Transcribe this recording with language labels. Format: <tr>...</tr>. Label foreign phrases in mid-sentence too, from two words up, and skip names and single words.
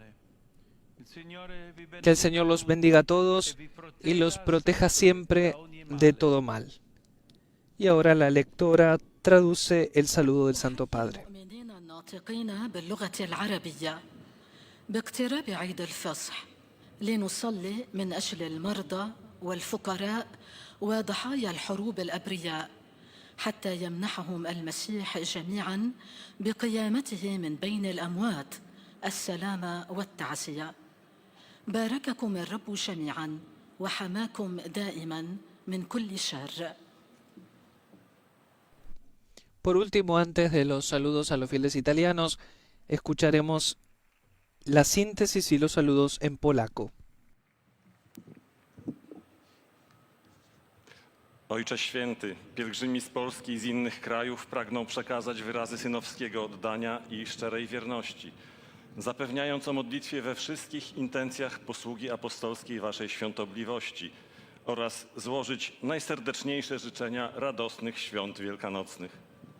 <es>Que el Señor los bendiga a todos y los proteja siempre de todo mal. Y ahora la lectora traduce el saludo del Santo Padre.</es> <ar>باللغة العربية باقتراب عيد الفصح لنصلي من أجل المرضى والفقراء وضحايا الحروب الأبرياء حتى يمنحهم المسيح جميعا بقيامته من بين الأموات السلام والتعزية. بارككم الرب جميعا وحماكم دائما من كل شر.</ar> <es>Por último, antes de los saludos a los fieles italianos, escucharemos la síntesis y los saludos en polaco.</es> <pl>Ojcze Święty, pielgrzymi z Polski i z innych krajów pragną przekazać wyrazy synowskiego oddania i szczerej wierności, zapewniając o modlitwie we wszystkich intencjach posługi apostolskiej Waszej świątobliwości oraz złożyć najserdeczniejsze życzenia radosnych świąt wielkanocnych.</pl>